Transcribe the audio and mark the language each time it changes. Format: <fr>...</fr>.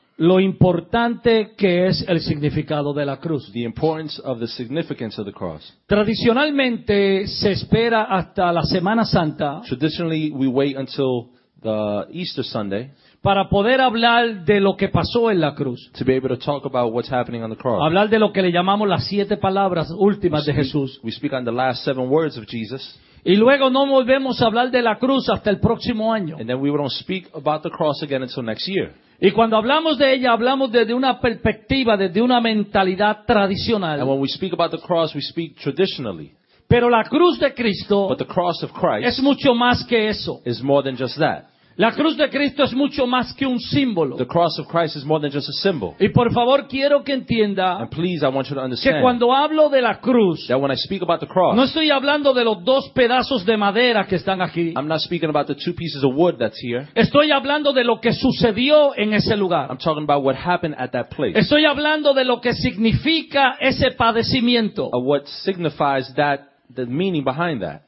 <es>Lo importante que es el significado de la cruz.</es> <en>The importance of the significance of the cross.</en> <es>Tradicionalmente se espera hasta la Semana Santa.</es> <en>Traditionally we wait until the Easter Sunday.</en> <es>Para poder hablar de lo que pasó en la cruz.</es> <en>To be able to talk about what's happening on the cross.</en> <es>Hablar de lo que le llamamos las siete palabras últimas de Jesús.</es> <en>We speak on the last seven words of Jesus.</en> <es>Y luego no volvemos a hablar de la cruz hasta el próximo año.</es> <en>And then we won't speak about the cross again until next year.</en> <es>Y cuando hablamos de ella, hablamos desde una perspectiva, desde una mentalidad tradicional.</es> <en>And when we speak about the cross, we speak traditionally.</en> <es>Pero la cruz de Cristo,</es> <en>but the cross of Christ,</en> <es>es mucho más que eso.</es> <en>Is more than just that.</en> <es>La cruz de Cristo es mucho más que un símbolo.</es> <en>The cross of Christ is more than just a symbol.</en> <es>Y por favor, quiero que entienda,</es> <en>and please, I want you to understand,</en> <es>que cuando hablo de la cruz,</es> <en>that when I speak about the cross,</en> <es>no estoy hablando de los dos pedazos de madera que están aquí.</es> <en>I'm not speaking about the two pieces of wood that's here.</en> <es>Estoy hablando de lo que sucedió en ese lugar.</es> <en>I'm talking about what happened at that place.</en> <es>Estoy hablando de lo que significa ese padecimiento.</es> <en>Of what signifies that, the meaning behind that.</en>